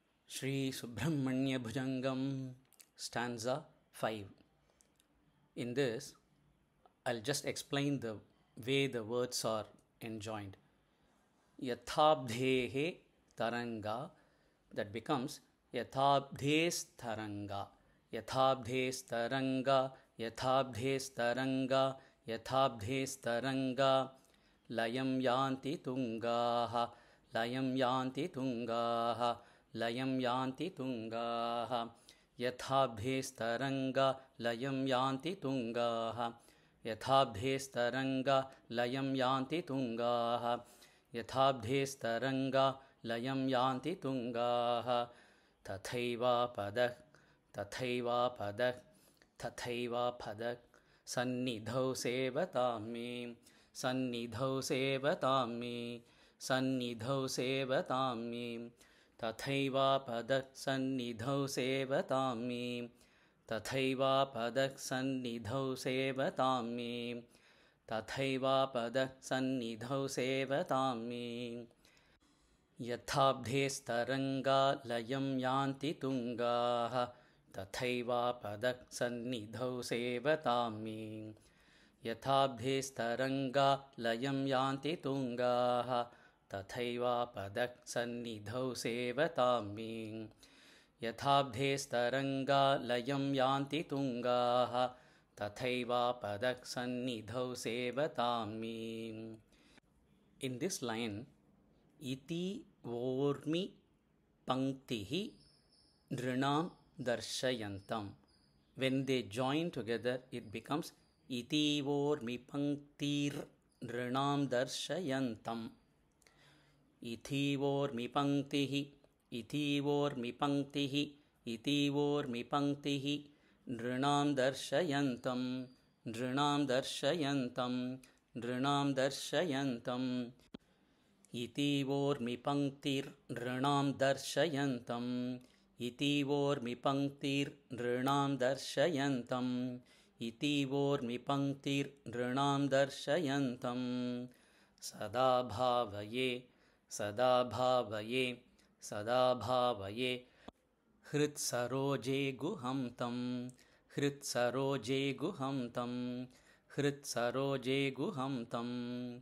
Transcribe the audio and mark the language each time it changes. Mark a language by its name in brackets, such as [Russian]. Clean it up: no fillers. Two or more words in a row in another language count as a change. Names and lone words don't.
[English] Sri Subramanya Bhujangam, stanza 5. In this, I'll just explain the way the words are enjoined. [Sanskrit] Yathabdhehe taranga, [English] that becomes [Sanskrit] Yathabdhes taranga, Yathabdhes taranga, Yathabdhes taranga, Yathabdhes taranga, Layam yanti tungaha, Layam yanti tungaha, Layam yanti tungaha, Yathabdhes taranga, Layam yanti tungaha, Yathabdhes taranga, Layam yanti tungaha, Yathabdhes taranga, Layam yanti tungaha, Tathaiva padak, Tathaiva padak, Tathaiva padak, Sannidhau sevatami, Sannidhau sevatami, Sannidhau sevatami, Tathaiva padak sannidhau sevatami, Tathaiva padak sannidhau sevatami, Tathaiva padak sannidhau sevatami. Yathabdhes taranga layam yanti tungaha, Tathaiva padak sannidhau sevatami. Yathabdhes taranga layam yanti tungaha, Tathaiva padak sannidhau sevatami. Yathabdhes taranga layam yanti tungaha, Tathaiva padak sannidhau sevatami. [English] In this line, [Sanskrit] iti vormi panktihi nrinam darshayantam. [English] When they join together, it becomes [Sanskrit] iti vormi panktir nrinam darshayantam. Iti vormi panktihi, iti vormi panktihi, iti vormi panktihi, nrinam darshayantam, nrinam darshayantam, nrinam darshayantam. Iti vormi panktir nrinam darshayantam, iti vormi panktir nrinam darshayantam, iti vormi panktir nrinam darshayantam. Sada bhavaye, sada bhavaye, sada bhavaye, hrit saroje guhamtam, hrit saroje guhamtam, hrit saroje guhamtam.